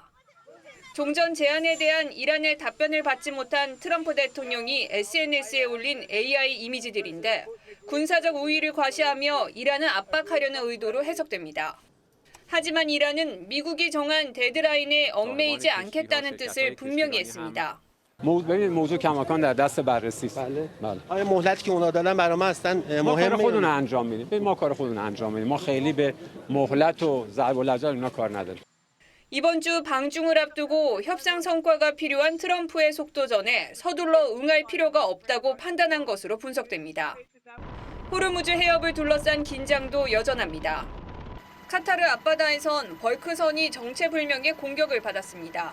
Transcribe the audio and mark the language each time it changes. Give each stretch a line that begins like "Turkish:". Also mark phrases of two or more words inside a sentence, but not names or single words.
Korean: 종전 제안에 대한 이란의 답변을 받지 못한 트럼프 대통령이 SNS에 올린 AI 이미지들인데 군사적 우위를 과시하며 이란을 압박하려는 의도로 해석됩니다. 하지만 이란은 미국이 정한 데드라인에 얽매이지 않겠다는 뜻을 분명히 했습니다.
Persian: ببینید موضوع کماکان در دست بررسی است. بله. آیا مهلتی که اونا دادن برای ما اصلا مهمه؟ ما کار خودمون انجام میدیم. ما کار خودمون انجام میدیم. ما خیلی به مهلت و ضرب العجل اینا کار نداریم.
Korean: 이번 주 방중을 앞두고 협상 성과가 필요한 트럼프의 속도전에 서둘러 응할 필요가 없다고 판단한 것으로 분석됩니다. 호르무즈 해협을 둘러싼 긴장도 여전합니다. 카타르 앞바다에선 벌크선이 정체불명의 공격을 받았습니다.